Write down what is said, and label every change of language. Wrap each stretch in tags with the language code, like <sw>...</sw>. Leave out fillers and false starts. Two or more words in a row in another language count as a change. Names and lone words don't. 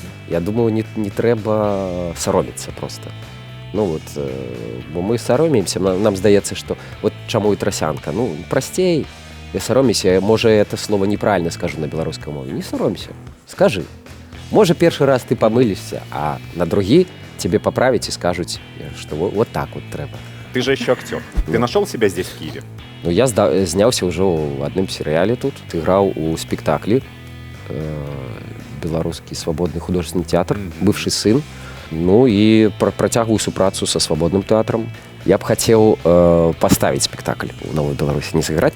<be>Я думаю, не трэба саромецца проста.</be> <ru>Ну вот,</ru> <be>бо мы саромеемся, нам здаецца, што вот чаму і трасянка. Ну, прасцей, я саромеюся, можа,</be> <ru>это слово</ru> <be>неправільна скажу на беларускай мове. Не саромся, скажы. Можа, першы раз ты памылішся, а на другі</be> <ru>тебе поправить и скажут, что вот так вот</ru> <be>трэба.</be> <ru>Ты же еще актер. Ты нашел себя здесь, в Киеве?</ru> <be>Ну, я зняўся ўжо ў адным серыяле тут. Играў у спектаклі беларускі свабодны художественны тэатр, бывшы сын. Ну і працягваю супрацу са свабодным тэатрам. Я б хацеў паставіць спектакль у Новой Беларусі, не сыграць.</be>